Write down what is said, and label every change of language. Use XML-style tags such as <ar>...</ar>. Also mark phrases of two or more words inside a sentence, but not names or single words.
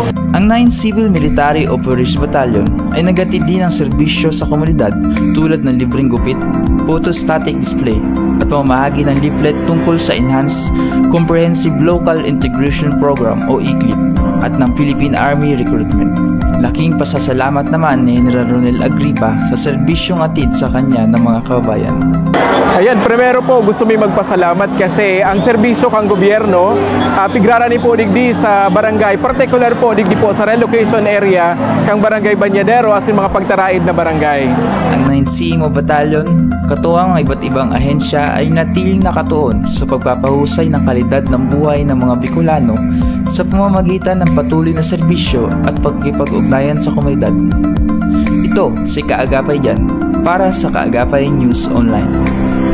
<tl>Ang 9th Civil Military Officers Battalion ay naghatid din ng serbisyo sa komunidad tulad ng libreng gupit,</tl> <en>photostatic display</en> <tl>at pamamahagi ng leaflet tungkol sa Enhanced Comprehensive Local Integration Program o ECLIP at ng Philippine Army Recruitment. Laking pasasalamat naman ni General Ronel Agripa sa serbisyong atid sa kanya ng mga kababayan.</tl> <bik>Ayan, primero po gusto may magpasalamat kasi ang serbisyo kang gobyerno pigrarani po digdi sa barangay, particular po digdi po sa</bik> <en>relocation area</en> <bik>kang Barangay Banyadero as in mga pagtaraid na barangay.</bik> <tl>Ang 9th CMO Battalion, katuwang ng iba't ibang ahensya ay natiling nakatuon sa pagpapahusay ng kalidad ng buhay ng mga Bicolano sa pamamagitan ng patuloy na serbisyo at pagkikipag-ugnayan sa komunidad. Ito si Kaagapay Jan para sa Kaagapay News Online.</tl>